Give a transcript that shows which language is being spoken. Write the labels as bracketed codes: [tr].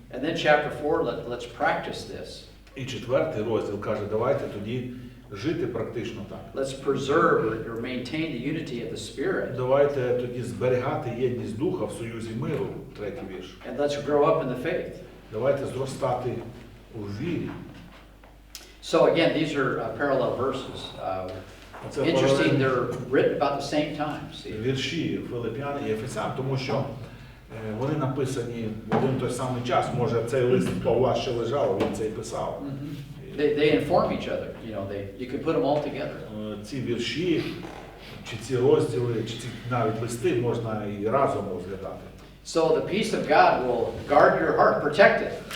[en] And then chapter 4, let's practice this. [uk] І 4 розділ каже, давайте тоді жити практично так. [en] Let's preserve or maintain the unity of the Spirit. [uk] Давайте тоді зберігати єдність духа в союзі миру, 3-й вірш. [en] And let's grow up in the faith. [uk] Давайте зростати у вірі. [en] So again, these are parallel verses. [uk] Це [en] Interesting, [uk] паралельні [en] they're written about the same time. See? [uk] вірші Филип'ян і Ефесян, тому що вони написані в один той самий час. Може, цей лист Павла ще лежав, він це і писав. [en] They inform each other. You know, you can put them all together. [uk] Ці вірші, чи ці розділи, чи ці навіть листи можна і разом розглядати. [en] So the peace of God will guard your heart, protect it.